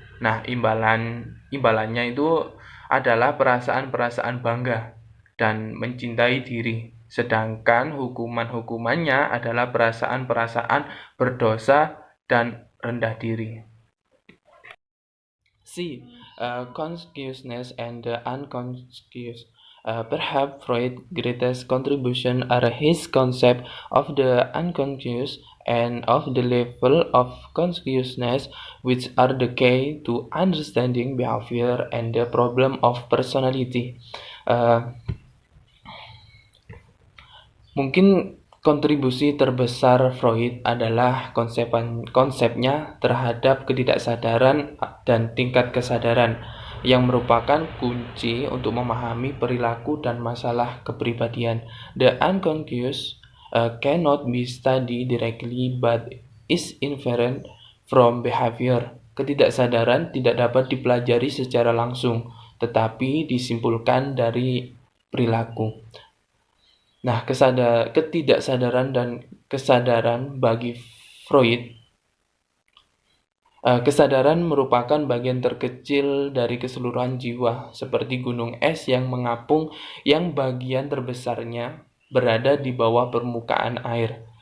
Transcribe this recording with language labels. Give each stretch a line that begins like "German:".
Indonesian: Nah, imbalannya itu adalah perasaan-perasaan bangga dan mencintai diri, sedangkan hukuman-hukumannya adalah perasaan-perasaan berdosa dan rendah diri.
English: C. Consciousness and the unconscious. Perhaps Freud's greatest contribution are his concept of the unconscious and of the level of consciousness, which are the key to understanding behavior and the problem of personality.
Indonesian: Mungkin kontribusi terbesar Freud adalah konsepnya terhadap ketidaksadaran dan tingkat kesadaran yang merupakan kunci untuk memahami perilaku dan masalah kepribadian.
English: The unconscious cannot be studied directly but is inferent from behavior.
Indonesian: Ketidaksadaran tidak dapat dipelajari secara langsung, tetapi disimpulkan dari perilaku. Nah, ketidaksadaran dan kesadaran bagi Freud, kesadaran merupakan bagian terkecil dari keseluruhan jiwa, seperti gunung es yang mengapung yang bagian terbesarnya berada di bawah permukaan air.